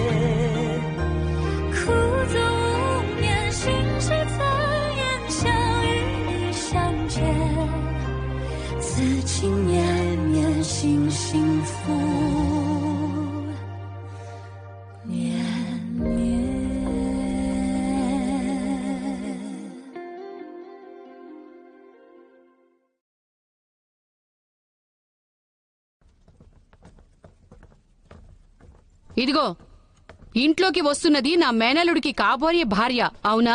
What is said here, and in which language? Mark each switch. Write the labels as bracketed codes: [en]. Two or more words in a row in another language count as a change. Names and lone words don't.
[zh] 苦纵无眠，心事怎言？相遇相见，此情绵绵，心幸福绵绵。 [te] ఇదిగో ఇంట్లోకి వస్తున్నది నా మేనలుడికి కాబోయే భార్య, అవునా?